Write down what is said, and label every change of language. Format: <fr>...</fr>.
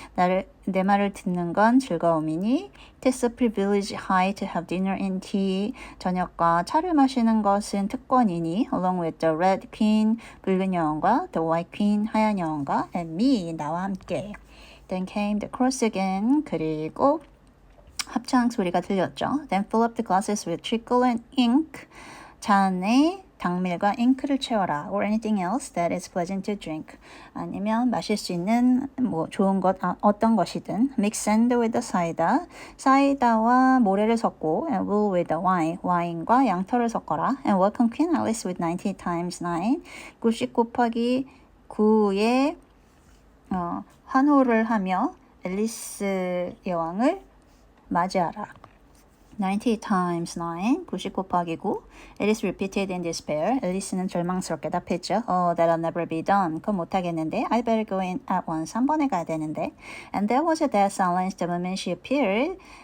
<ko>내 말을 듣는 건 즐거움이니.</ko> <en>Tis a privilege high to have dinner and tea.</en> <ko>저녁과 차를 마시는 것은 특권이니.</ko> <en>Along with the red queen.</en> <ko>붉은 여왕과</ko> <en>the white queen.</en> <ko>하얀 여왕과</ko> <en>and me.</en> <ko>나와 함께.</ko> <en>Then came the chorus again.</en> <ko>그리고 합창 소리가 들렸죠.</ko> <en>Then fill up the glasses with treacle and ink.</en> <ko>잔에 당밀과 잉크를 채워라.</ko> <en>Or anything else that is pleasant to drink.</en> <ko>아니면 마실 수 있는 좋은 것 어떤 것이든.</ko> <en>Mix sand with the cider.</en> <ko>사이다와 모래를 섞고</ko> <en>and wool with the wine.</en> <ko>와인과 양털을 섞어라.</ko> <en>And welcome Queen Alice with 90 times 9.</en> <ko>90 곱하기 9의 환호를 하며 앨리스 여왕을 맞이하라.</ko> <en>90 times 9,</en> <ko>90 곱하기 9.</ko> <en>Alice repeated in despair.</en> <ko>앨리스는 절망스럽게 답했죠.</ko> <en>Oh, that'll never be done.</en> <ko>그건 못하겠는데.</ko> <en>I better go in at once.</en> <ko>한 번에 가야 되는데.</ko> <en>And there was a dead silence the moment she appeared.</en>